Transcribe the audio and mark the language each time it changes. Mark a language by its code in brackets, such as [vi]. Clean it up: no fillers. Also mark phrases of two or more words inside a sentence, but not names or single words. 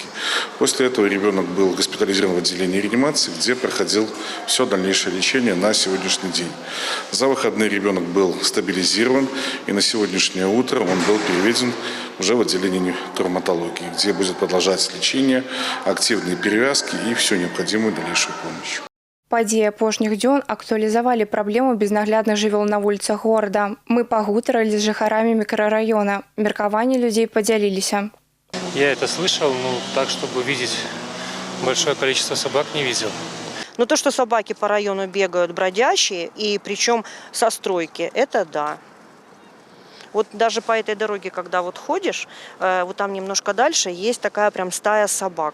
[ru] После этого ребенок был госпитализирован в отделении реанимации, где проходил все дальнейшее лечение на сегодняшний день. За выходные ребенок был стабилизирован, и на сегодняшнее утро он был переведен уже в отделении травматологии, где будет продолжаться лечение, активные перевязки и всю необходимую дальнейшую помощь. [be] Падзеі апошніх дзён актуалізавалі праблему безнаглядных жывёл на вуліцах горада. Мы пагутарылі з жыхарамі мікрараёна. Меркаванні людзей падзяліліся. [ru] Я это слышал, так, чтобы видеть большое количество собак, не видел. Но то, что собаки по району бегают бродящие, и причем со стройки, это да. Вот даже по этой дороге, когда ходишь, вот там немножко дальше есть такая прям стая собак.